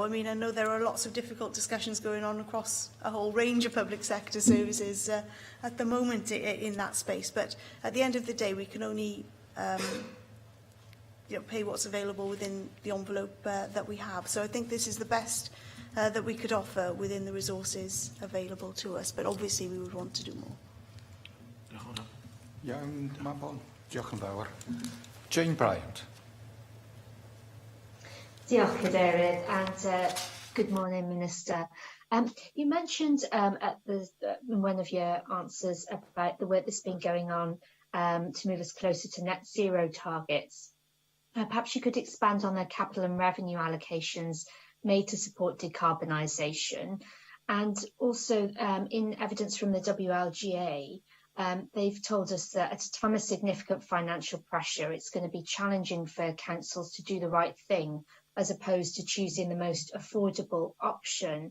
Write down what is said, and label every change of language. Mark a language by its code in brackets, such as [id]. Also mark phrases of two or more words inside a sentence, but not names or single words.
[en] I mean, I know there are lots of difficult discussions going on across a whole range of public sector services at the moment in that space. But at the end of the day, we can only pay what's available within the envelope that we have. So I think this is the best that we could offer within the resources available to us. But obviously, we would want to do more. [cy] Iawn, Mabon. Diolch yn fawr. Jane Bryant. Diolch, Cadeirydd, [en] and good morning, Minister. You mentioned in one of your answers about the work that's been going on to move us closer to net zero targets. Perhaps you could expand on the capital and revenue allocations made to support decarbonisation, and also in evidence from the WLGA, they've told us that at a time of significant financial pressure, it's going to be challenging for councils to do the right thing as opposed to choosing the most affordable option.